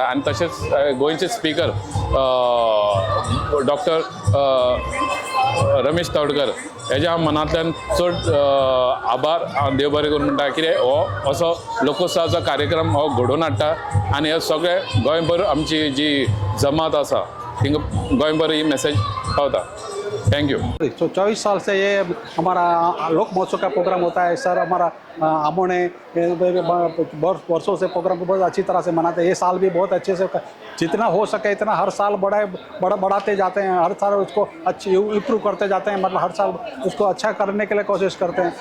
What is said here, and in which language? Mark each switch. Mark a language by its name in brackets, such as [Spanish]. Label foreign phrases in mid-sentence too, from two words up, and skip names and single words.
[Konkani] आनी तशेंच गोंयचे स्पीकर डॉक्टर रमेश तवडकर हेज्या मनांतल्यान चड आभार देव बरें करून म्हणटा. कितें हो असो लोकोत्सवाचो कार्यक्रम हो घडोवन हाडटा आनी हे सगळे गोंयभर आमची जी जमात आसा तिंगा गोंयभर ही मेसेज पावता. [English] thank you. [Hindi] तो 24 साल से ये हमारा लोक महोत्सव का प्रोग्राम होता है सर. हमारा आमोने वर्षों से प्रोग्राम को बहुत अच्छी तरह से मनाते हैं. ये साल भी बहुत अच्छे से जितना हो सके इतना हर साल बढ़ाते जाते हैं. हर साल उसको अच्छी इम्प्रूव करते जाते हैं. मतलब हर साल उसको अच्छा करने के लिए कोशिश करते हैं.